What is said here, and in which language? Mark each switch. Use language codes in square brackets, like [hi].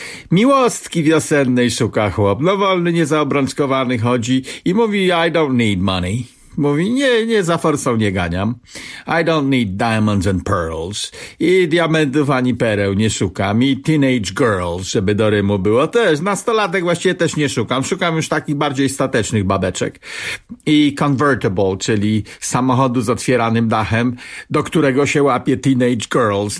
[pl] Miłostki wiosennej szuka chłop. No wolny, niezaobrączkowany chodzi i mówi [en] I don't need money. [pl] Mówi, nie, nie, za forsą nie ganiam. [en] I don't need diamonds and pearls. [pl] I diamentów ani pereł nie szukam. I [en] teenage girls, [pl] żeby do rymu było też. Nastolatek właściwie też nie szukam. Szukam już takich bardziej statecznych babeczek. I convertible, czyli samochodu z otwieranym dachem, do którego się łapie [en] teenage girls.